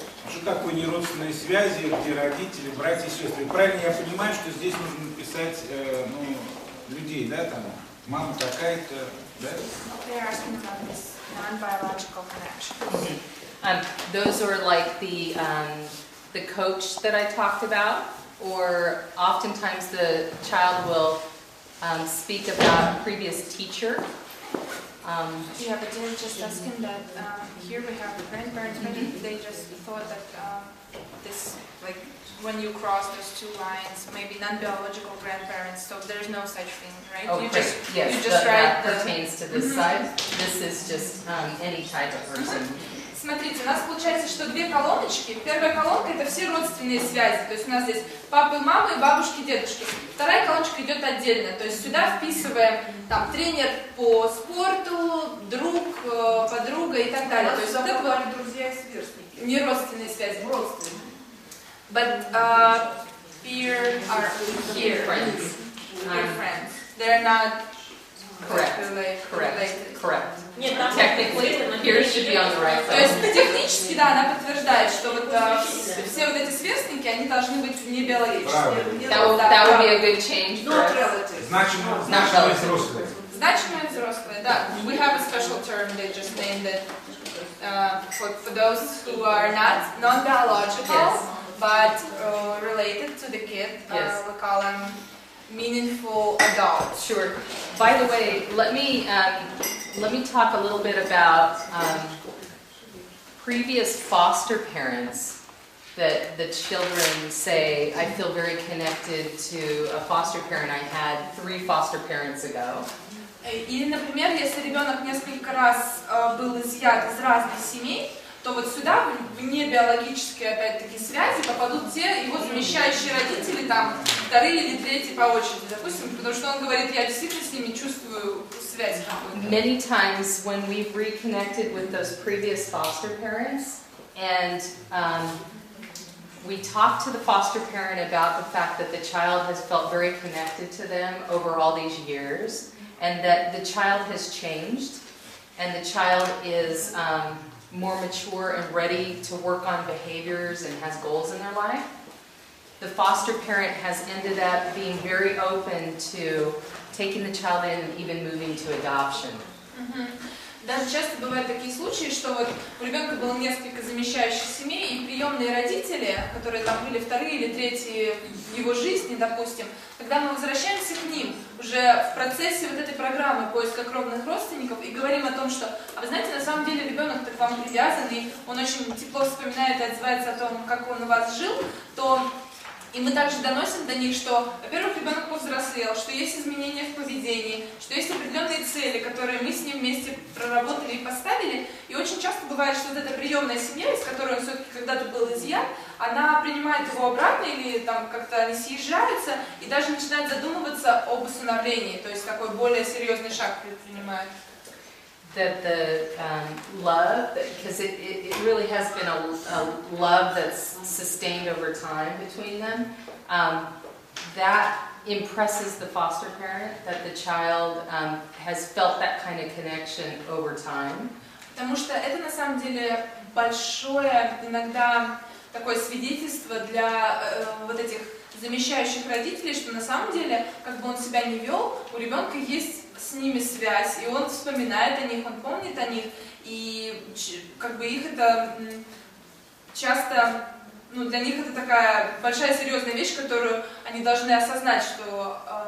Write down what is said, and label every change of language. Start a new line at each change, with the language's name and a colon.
Russian: Что такое неродственные связи, где родители, братья и сестры? Правильно я понимаю, что здесь нужно писать людей, да, там, мама такая-то, да?
English: They're asking about this non-biological connection. Those are like the coach that I talked about, or oftentimes the child will speak about a previous teacher. Yeah, but they're just asking that here we have the grandparents, maybe they just thought that this, like, when you cross those two lines, maybe non-biological grandparents, so there's no such thing, right? Oh, you yes, write that pertains to this side. This is just any type of person.
Russian: Смотрите, у нас получается, что две колоночки. Первая колонка — это все родственные связи, то есть у нас здесь папы, мамы, бабушки, дедушки. Вторая колоночка идет отдельно, то есть сюда вписываем там тренер по спорту, друг, подруга и так далее. То есть вот это вот друзья и сверстники. Не родственные связи. Родственные.
English: But peer are here. Friends. Peer friends. They're not Correct. Correct.
Russian: Нет, там
English: Technically, peers should be on the right
Russian: То есть
English: side.
Russian: технически, да, она подтверждает, что вот все вот эти сверстники, они должны быть не биологические.
English: That would be a good change for Not us. relatives.
Russian: Значимые взрослые. Значимые взрослые, да.
English: We have a special term, they just named it for those who are not non-biological, Yes. but related to the kid. Yes. We call them meaningful adults. Sure. By the way, let me talk a little bit about previous foster parents that the children say, I feel very connected to a foster parent I had 3 foster parents ago.
Russian: Или, например, если ребенок несколько раз был изъят из разных семей, то вот сюда, в небиологические, опять-таки, связи попадут те его замещающие родители, там, вторые или третьи по очереди, допустим, потому что он говорит, я действительно с ними чувствую связь какую-то.
English: Many times when we've reconnected with those previous foster parents, and we talk to the foster parent about the fact that the child has felt very connected to them over all these years, and that the child has changed, and the child is more mature and ready to work on behaviors and has goals in their life. The foster parent has ended up being very open to taking the child in and even moving to adoption.
Russian: Даже часто бывают такие случаи, что вот у ребенка было несколько замещающих семей, и приемные родители, которые там были вторые или третьи в его жизни, допустим, когда мы возвращаемся к ним уже в процессе вот этой программы поиска кровных родственников и говорим о том, что, а вы знаете, на самом деле ребенок к вам привязан, и он очень тепло вспоминает и отзывается о том, как он у вас жил, то и мы также доносим до них, что, во-первых, ребенок повзрослел, что есть изменения в поведении, что есть определенные цели, которые мы с ним вместе проработали и поставили. И очень часто бывает, что вот эта приемная семья, из которой он все-таки когда-то был изъят, она принимает его обратно или там как-то они съезжаются и даже начинают задумываться об усыновлении, то есть такой более серьезный шаг предпринимают.
English: That the love, because it really has been a love that's sustained over time between them, that impresses the foster parent, that the child has felt that kind of connection over time.
Russian: Потому что это на самом деле большое иногда такое свидетельство для вот этих замещающих родителей, что на самом деле, как бы он себя не вел, у ребенка есть с ними связь, и он вспоминает о них, он помнит о них, и как бы их это часто, ну, для них это такая большая серьезная вещь, которую они должны осознать, что,